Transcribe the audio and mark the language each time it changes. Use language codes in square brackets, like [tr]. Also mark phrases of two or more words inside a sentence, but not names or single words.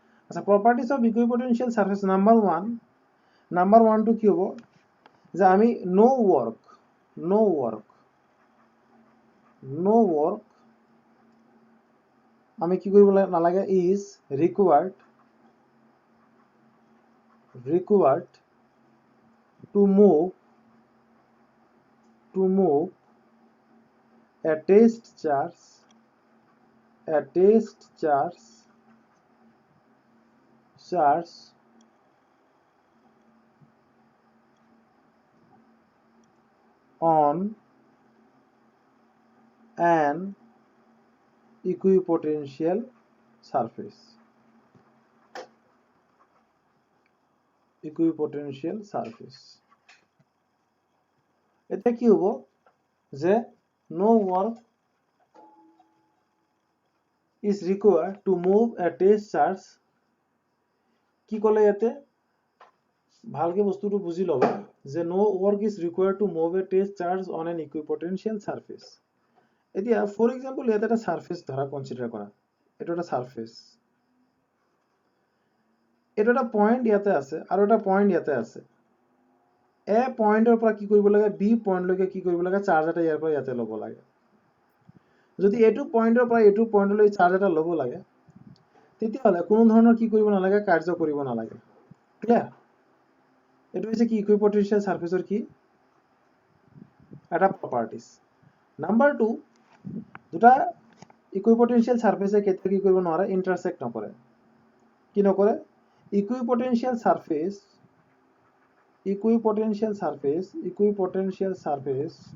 [en] আচ্ছা properties of equipotential surface number 1 to [as] কি হ'ব যে আমি [en] no work [as] আমি কি কৰিব নালাগে [en] is required to move a test charge on an equipotential surface. [as] এটা কি হ'ব যে [en] no work is required to move a test charge [as] কি ক'লে ইয়াতে ভালকে বস্তুটো বুজি ল'বা যে [en] no work is required to move a test charge on an equipotential surface. [as] এতিয়া [en] for example [as] ইয়াতে এটা সারফেস ধৰা কনসিডাৰ কৰা এটা এটা সারফেস এটা এটা পয়েন্ট ইয়াতে আছে আৰু এটা পয়েন্ট ইয়াতে আছে এ পয়েন্টৰ পৰা কি কৰিব লাগে বি পয়েন্ট লৈকে কি কৰিব লাগে চাৰ্জ এটা ইয়াৰ পৰা ইয়াতে ল'ব লাগে যদি এটো পয়েন্টৰ পৰা এটো পয়েন্টলৈ চাৰ্জ এটা ল'ব লাগে তেতিয়াহলে কোনো ধৰণৰ কি কৰিব নালাগে কাৰ্য কৰিব নালাগে ক্লিয়াৰ এটো হৈছে কি [en] equipotential surfaceৰ [as] কি এটা [en] properties number 2 [as] দুটা [en] equipotential surfaceে [as] কেতিয়া কি কৰিব নোৱাৰে ইন্টাৰসেক্ট নকৰে কি নকৰে [en] equipotential surface